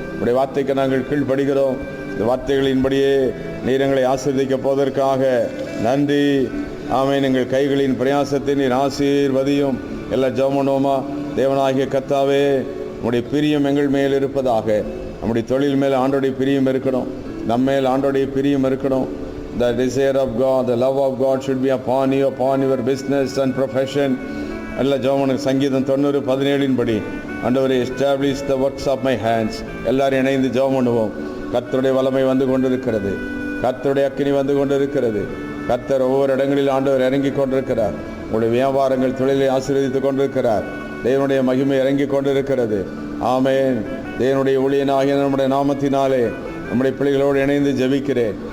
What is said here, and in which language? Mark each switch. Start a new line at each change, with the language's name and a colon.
Tamil: உடைய வார்த்தைக்கு நாங்கள் கீழ்ப்படுகிறோம். இந்த வார்த்தைகளின்படியே நீர் எங்களை ஆசீர்வதிக்க போவதற்காக நன்றி. ஆமென். எங்கள் கைகளின் பிரயாசத்தை நீர் ஆசீர்வதியும். எல்லா ஜெபமனோமா தேவனாகிய கர்த்தாவே, நம்முடைய பிரியம் எங்கள் மேல் இருப்பதாக. நம்முடைய தொழில் மேல் ஆண்டோடைய பிரியம் இருக்கணும். நம்மேல் ஆண்டோடைய பிரியம் இருக்கணும்.
English: The desire of God, the love of God should be upon you, upon your business and profession.
Tamil: எல்லா ஜெபமனுக்கு சங்கீதம் 90:17 ஆண்டவரே,
English: establish the works of my hands.
Tamil: எல்லாரும் இணைந்து ஜெபம் பண்ணுவோம். கர்த்தருடைய வல்லமை வந்து கொண்டிருக்கிறது. கர்த்தருடைய அக்கினி வந்து கொண்டிருக்கிறது. கர்த்தர் ஒவ்வொரு இடங்களில் ஆண்டவர் இறங்கி கொண்டிருக்கிறார். உங்களுடைய வியாபாரங்கள் தொழிலை ஆசீர்வதித்துக் கொண்டிருக்கிறார். தேவனுடைய மகிமை இறங்கி கொண்டிருக்கிறது. ஆமென். தேவனுடைய ஊழியனாகிய நம்முடைய நாமத்தினாலே நம்முடைய பிள்ளைகளோடு இணைந்து ஜெபிக்கிறேன்.